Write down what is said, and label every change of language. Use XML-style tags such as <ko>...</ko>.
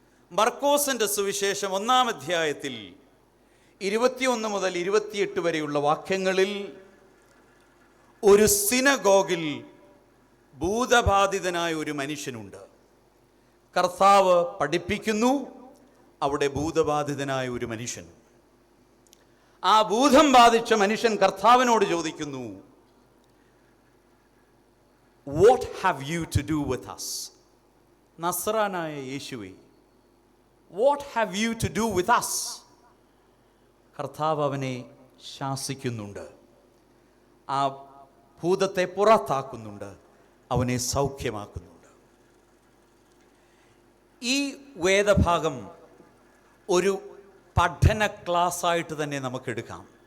<ml>മർക്കോസിൻ്റെ സുവിശേഷം 1-ാം അധ്യായത്തിൽ 21 മുതൽ 28 വരെയുള്ള വാക്യങ്ങളിൽ ഒരു സിനഗോഗിൽ ഭൂതബാധിതനായ ഒരു മനുഷ്യനുണ്ട്. കർത്താവ് പഠിപ്പിക്കുന്നു. അവിടെ ഭൂതബാധിതനായ ഒരു മനുഷ്യൻ, ആ ഭൂതം ബാധിച്ച മനുഷ്യൻ കർത്താവിനോട് ചോദിക്കുന്നു,</ml> <en>What have you to do with us?</en> <ml>നസ്രാനായ യേശുവേ,</ml> <en>What have you to do with us?</en> <ml>കർത്താവ് അവനെ ശാസിക്കുന്നുണ്ട്, ആ ഭൂതത്തെ പുറത്താക്കുന്നുണ്ട്, അവനെ സൗഖ്യമാക്കുന്നുണ്ട്. ഈ വേദഭാഗം ഒരു പഠന ക്ലാസ്സായിട്ട് തന്നെ നമുക്കെടുക്കാം.</ml>